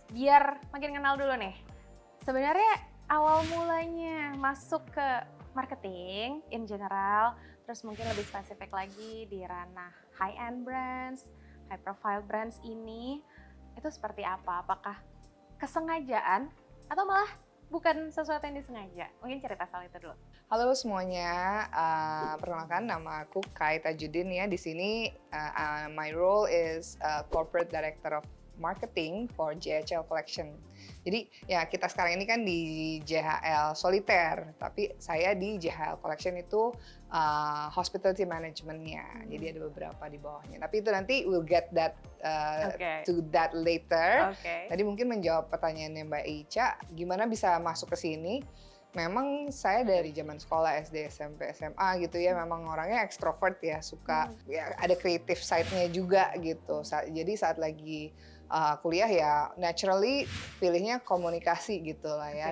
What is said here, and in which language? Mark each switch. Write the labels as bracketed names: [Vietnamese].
[Indonesian] Biar makin kenal dulu nih. Sebenarnya awal mulanya masuk ke marketing [English] in general, [Indonesian] terus mungkin lebih spesifik lagi di ranah [English] high-end brands, high profile brands [Indonesian] ini, itu seperti apa? Apakah kesengajaan atau malah bukan sesuatu yang disengaja? Mungkin cerita soal itu dulu. Halo semuanya, perkenalkan nama aku Kai Tajudin ya. Di sini [English] my role is Corporate Director of Marketing for JHL Collection. [Indonesian] Jadi ya kita sekarang ini kan di JHL Solitaire, tapi saya di JHL Collection itu hospitality management-nya. Jadi ada beberapa di bawahnya. Tapi itu nanti [English] we'll get that to that later. [Indonesian] Tadi mungkin menjawab pertanyaannya Mbak Ica, gimana bisa masuk ke sini? Memang saya dari zaman sekolah SD, SMP, SMA gitu ya, memang orangnya ekstrovert ya, suka ya ada creative side-nya juga gitu. Jadi saat lagi kuliah ya naturally pilihnya komunikasi gitu lah ya.